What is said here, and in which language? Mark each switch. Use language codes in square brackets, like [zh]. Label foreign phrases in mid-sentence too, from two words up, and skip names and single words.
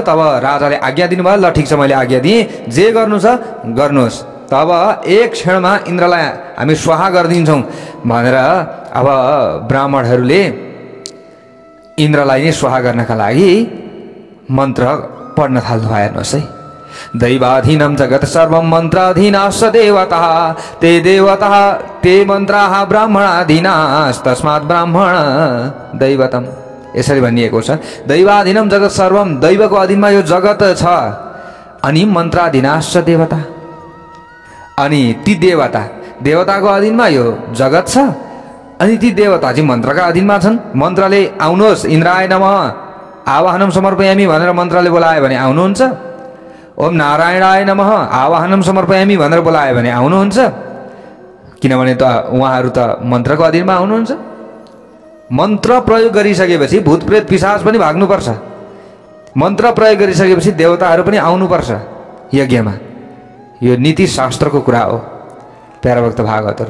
[ne] तब राजाले आज्ञा दिनुभयो, ल ठिक छ मैले आज्ञा दिएँ, जे गर्नु छ गर्नुहोस्। तब एक क्षणमा इन्द्रलाई हामी स्वाहा गरिदिन्छौँ भनेर अब ब्राह्मणहरूले इन्द्रलाई नै स्वाहा गर्नका लागि मन्त्र पढ्न थाल्नु भयो। हेर्नुहोस् है, [sa] दैवाधीनं जगत सर्वं मन्त्राधीनाश्च देवताः ते देवताः ते मन्त्राः ब्राह्मणाधीनास्तस्मात् ब्राह्मण दैवतम्। [ne] यसरी भनिएको छ, [sa] दैवाधीनं जगत सर्वम, [ne] दैवको अधीनमा यो जगत छ, अनि [sa] मन्त्राधीनाश्च देवता, [ne] अनि ती देवताको अधीनमा यो जगत छ, अनि ती देवता चाहिँ मन्त्रका अधीनमा छन्। मन्त्रले आउनुहोस् [sa] इन्द्राय नमः आवाहनं समर्पयामि [ne] भनेर मन्त्रले बोलायो भने आउनुहुन्छ, [sa] ओम नारायणाय नमः आवाहनं समर्पयामि [ne] भनेर बोलायो भने आउनुहुन्छ, किनभने त उहाँहरू त मन्त्रको अधीनमा आउनुहुन्छ। मन्त्र प्रयोग गरिसकेपछि भूतप्रेत पिशाच पनि भाग्नुपर्छ, मन्त्र प्रयोग गरिसकेपछि देवताहरू पनि आउनुपर्छ यज्ञमा। यो नीति शास्त्रको कुरा हो प्यारा भक्त भागवतहरू।